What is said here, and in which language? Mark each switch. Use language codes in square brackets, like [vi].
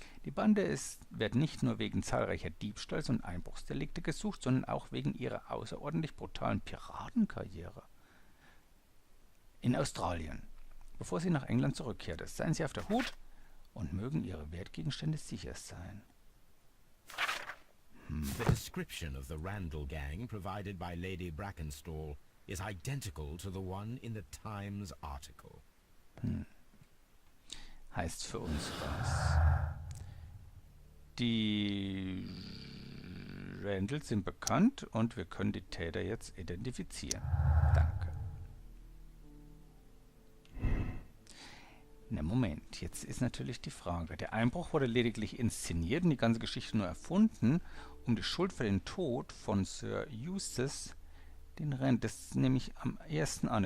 [de] Die Bande wird nicht nur wegen zahlreicher Diebstahls- und Einbruchsdelikte gesucht, sondern auch wegen ihrer außerordentlich brutalen Piratenkarriere in Australien, bevor sie nach England zurückkehrte. Seien Sie auf der Hut und mögen Ihre Wertgegenstände sicher sein. [en] The description of the Randall gang provided by Lady Brackenstall is identical to the one in the Times article. [de] Heißt für uns was. Die Randalls sind bekannt und wir können die Täter jetzt identifizieren. Danke. Na Moment, jetzt ist natürlich die Frage. Der Einbruch wurde lediglich inszeniert und die ganze Geschichte nur erfunden, um die Schuld für den Tod von Sir Eustace, das nehme ich am ersten an.